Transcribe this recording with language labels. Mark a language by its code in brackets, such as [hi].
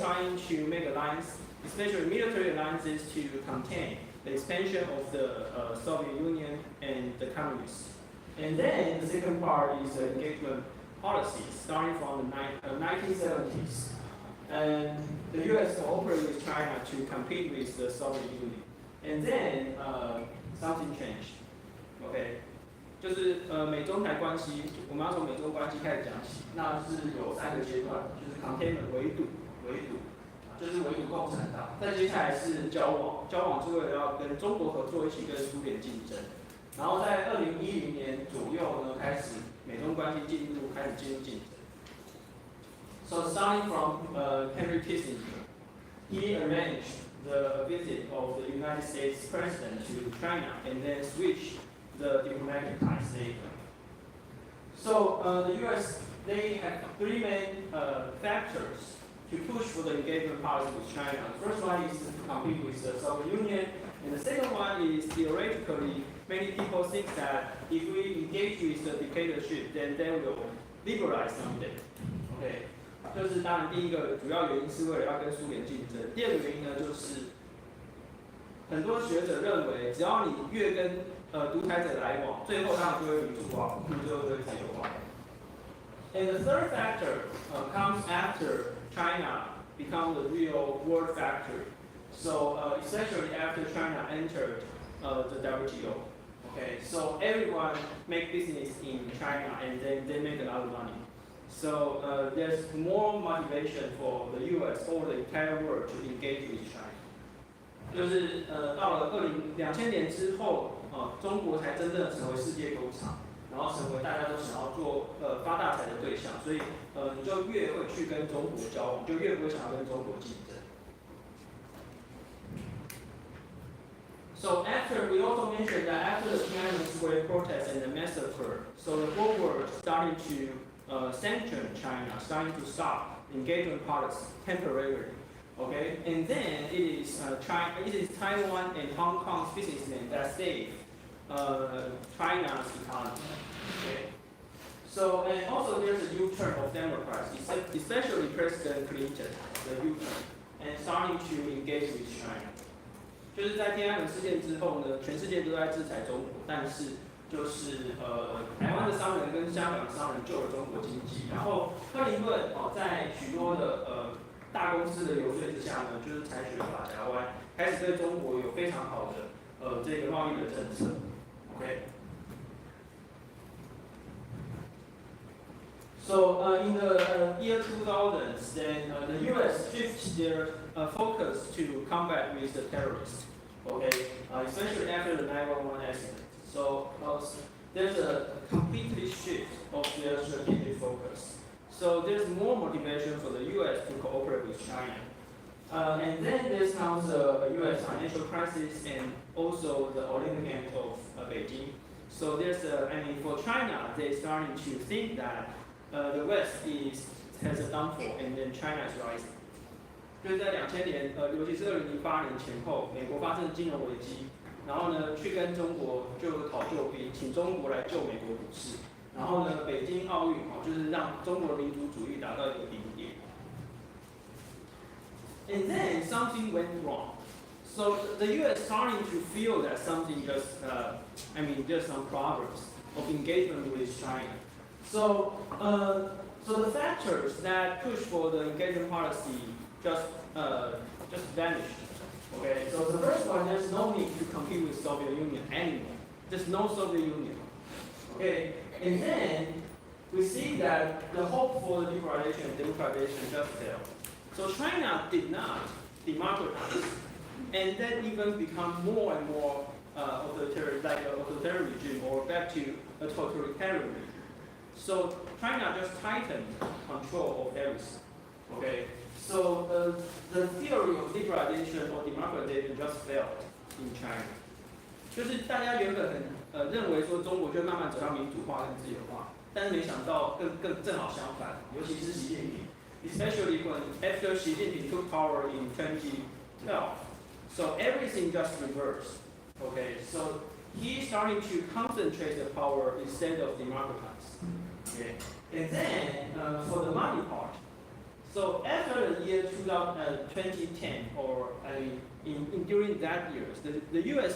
[en] trying to make alliances, especially military alliances, to contain the expansion of the Soviet Union and the communists. And then the second part is the engagement policy, starting from the 1970s. And the U.S. cooperated with China to compete with the Soviet Union. And then something changed. Okay. [zh] 就是美中台关系，我们要从美中关系开始讲起。那是有3个阶段，就是 containment 围堵，就是围堵共产党。再接下来是交往是为了要跟中国合作，一起跟苏联竞争。然后在2010年左右呢，开始美中关系开始进入竞争。 [en] So starting from Henry Kissinger, he arranged the visit of the United States president to China, and then switched the diplomatic ties later. So the U.S. they have 3 main factors to push for the engagement policy with China. The first one is to compete with the Soviet Union, and the second one is theoretically, many people think that if we engage with the dictatorship, then they will liberalize someday. Okay. [zh] 就是当然第一个主要原因是为了要跟苏联竞争，第二个原因呢就是很多学者认为，只要你越跟独裁者来往，最后他们就会民主化，最后就会自由化。 [en] And the third factor comes after China become the real world factor. So especially after China entered the WTO. Okay, so everyone make business in China and then they make a lot of money. So there's more motivation for the U.S. or the entire world to engage with China. [zh] 就是到了2000年之后，中国才真正成为世界工厂，然后成为大家都想要做发大财的对象，所以你就越会去跟中国交往，就越不会想要跟中国竞争。 [en] So after we also mentioned that after the Tiananmen Square protests and the massacre, so the whole world starting to sanction China, starting to stop engagement policy temporarily. Okay, and then it is Taiwan and Hong Kong's businessmen that save China's economy. Okay, so and also there's a U-turn of Democrats, especially President Clinton, the U-turn, and starting to engage with China. [zh] 就是在天安门事件之后呢，全世界都在制裁中国，但是就是台湾的商人跟香港的商人救了中国经济，然后克林顿在许多的大公司的游说之下呢，就是采取了法夹湾，开始对中国有非常好的这个贸易的政策。 OK。 [en] So in the year 2000s, then the U.S. shifted their focus to combat with the terrorists. Okay, especially after the 9/11 accident. So there's a completely shift of their strategic focus. So there's more motivation for the U.S. to cooperate with China. And then there comes the U.S. financial crisis and also the Olympic Games of Beijing. So there's for China, they're starting to think that the West has a downfall and then China is rising. [zh] 就是在2000年，尤其是2008年前后，美国发生金融危机，然后呢，去跟中国就讨救兵，请中国来救美国股市。然后呢，北京奥运就是让中国的民族主义达到一个顶点。 [en] And then something went wrong. So the U.S. starting to feel that something just, just some problems of engagement with China. So, so the factors that push for the engagement policy just vanished. Okay, so the first one, there's no need to compete with Soviet Union anymore. There's no Soviet Union. Okay, and then we see that the hope for the democratization just failed. So China did not democratize, and then even become more and more authoritarian, like an authoritarian regime, or back to a totalitarian regime. So China just tightened control of everything. Okay, so the theory of liberalization or democratization just failed in China. [zh] 就是大家原本认为说中国就慢慢走向民主化跟自由化，但是没想到更正好相反，尤其是习近平。 [en] Especially when after Xi Jinping took power in 2012, so everything just reversed. Okay, so he started to concentrate the power instead of democratize. Okay, and then for the money part, so after the year 2010, or during that year, the U.S.